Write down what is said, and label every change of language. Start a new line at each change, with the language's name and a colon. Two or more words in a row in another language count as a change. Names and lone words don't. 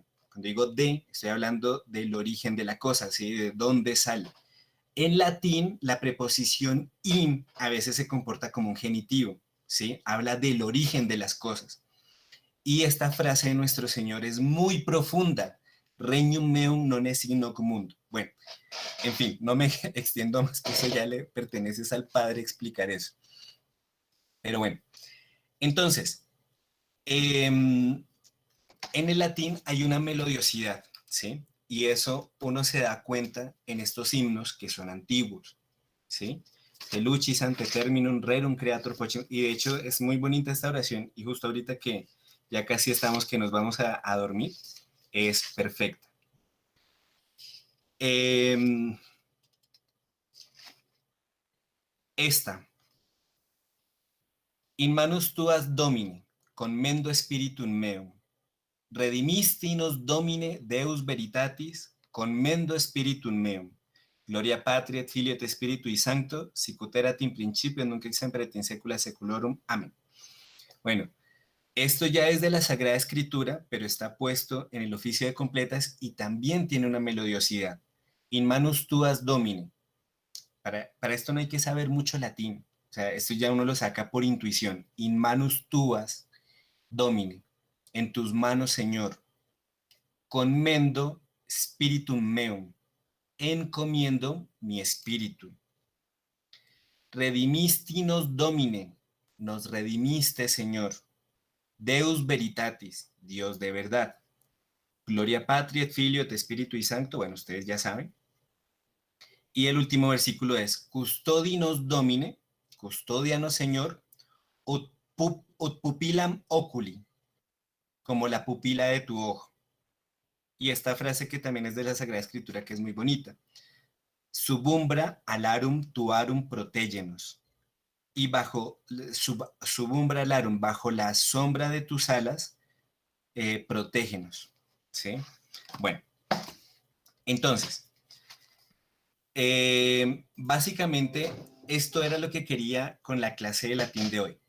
Spanish: Cuando digo de, estoy hablando del origen de la cosa, ¿sí? De dónde sale. En latín, la preposición in a veces se comporta como un genitivo, ¿sí? Habla del origen de las cosas. Y esta frase de nuestro Señor es muy profunda.
Latin: Regnum meum non est in hoc mundo.
Spanish: Bueno, en fin, no me extiendo más, que eso ya le pertenece al Padre explicar eso. Pero bueno, entonces, en el latín hay una melodiosidad, ¿sí? Y eso uno se da cuenta en estos himnos que son antiguos, ¿sí?
Latin: De Lucis ante terminum rerum creator potium.
Spanish: Y de hecho es muy bonita esta oración y justo ahorita que ya casi estamos que nos vamos a dormir, es perfecta. Esta.
Latin: In manus tuas Domine, commendo spiritum meum. Redimisti nos Domine Deus veritatis, commendo spiritum meum. Gloria Patri et Filio et Spiritui Sancto, sic ut erat in principio nunc et semper et in saecula saeculorum. Amén.
Spanish: Bueno, esto ya es de la Sagrada Escritura, pero está puesto en el oficio de completas y también tiene una melodiosidad.
Latin: In manus tuas Domine.
Spanish: Para esto no hay que saber mucho latín. O sea, esto ya uno lo saca por intuición.
Latin: In manus tuas Domine.
Spanish: En tus manos, Señor.
Latin: Commendo spiritum meum.
Spanish: Encomiendo mi espíritu.
Latin: Redimisti nos Domine.
Spanish: Nos redimiste, Señor.
Latin: Deus veritatis,
Spanish: Dios de verdad.
Latin: Gloria Patri et Filio et Spiritui Sancto,
Spanish: bueno, ustedes ya saben. Y el último versículo es,
Latin: custodinos Domine,
Spanish: custódianos Señor,
Latin: ut pupillam oculi,
Spanish: como la pupila de tu ojo. Y esta frase que también es de la Sagrada Escritura, que es muy bonita.
Latin: Subumbra alarum tuarum protégenos.
Spanish: Y
Latin: subumbra alarum,
Spanish: bajo la sombra de tus alas, protégenos. ¿Sí? Bueno, entonces, básicamente esto era lo que quería con la clase de latín de hoy.